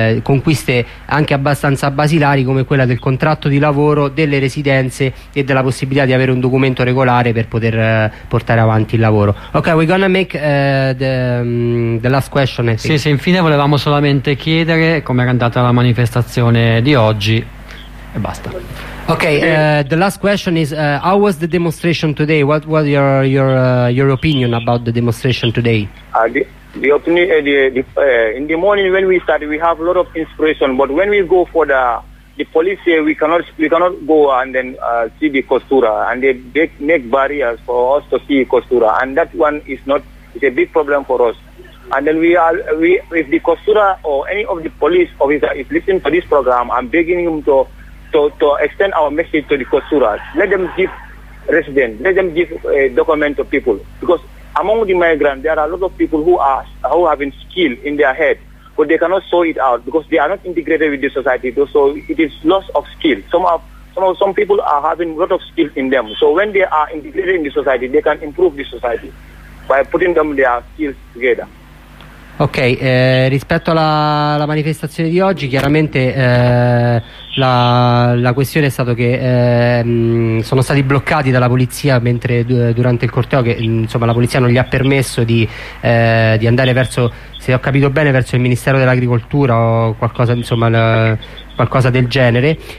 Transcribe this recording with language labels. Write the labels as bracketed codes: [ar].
[it] conquiste anche abbastanza basilari come quella del contratto di lavoro, delle residenze e della possibilità di avere un documento regolare per poter portare avanti il lavoro. [en] Ok, we're gonna make the last question. [it] Sì, sì, infine volevamo solamente chiedere come era andata la manifestazione di oggi e basta. [en] Okay, the last question is how was the demonstration today? What was your opinion about the demonstration today? The opinion in the morning when we started we have a lot of inspiration, but when we go for the police we cannot go and then see the costura, and they make barriers for us to see costura, and that one is a big problem for us. And then if the costura or any of the police officer is listening to this program, I'm begging him to extend our message to the costuras. Let them give residents, let them give a document to people. Because among the migrants, there are a lot of people who have been skilled in their head, but they cannot show it out because they are not integrated with the society. So it is loss of skill. Some people are having a lot of skill in them. So when they are integrated in the society, they can improve the society by putting them their skills together. [it] Ok, rispetto alla la manifestazione di oggi, chiaramente la questione è stato che sono stati bloccati dalla polizia mentre durante il corteo, che insomma la polizia non gli ha permesso di andare verso, se ho capito bene, verso il Ministero dell'Agricoltura o qualcosa, insomma, qualcosa del genere.